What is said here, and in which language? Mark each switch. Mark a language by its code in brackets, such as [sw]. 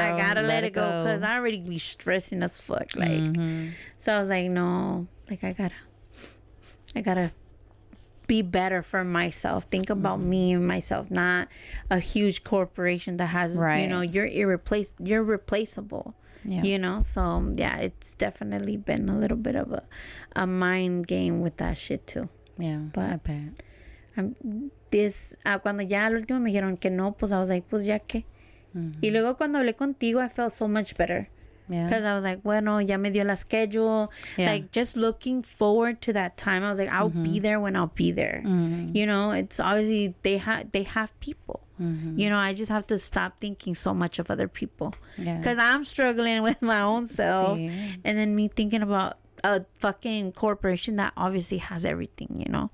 [en] I gotta let it go because I already be stressing as fuck. Like, so I was like, no, like I gotta be better for myself. Think about me and myself, not a huge corporation that has, you know, you're replaceable. Yeah. You know, so yeah, it's definitely been a little bit of a mind game with that shit too. Yeah, but I bet. [es] Cuando ya al último me dijeron que no, pues [en] I was like, [es] pues ya que. Y luego cuando hablé contigo, [en] I felt so much better. Yeah. Because I was like, [es] bueno, ya me dio la [en] schedule. Yeah. Like, just looking forward to that time. I was like, I'll be there when I'll be there. You know, it's obviously they have people. You know, I just have to stop thinking so much of other people. Because I'm struggling with my own self. And then me thinking about a fucking corporation that obviously has everything, you know?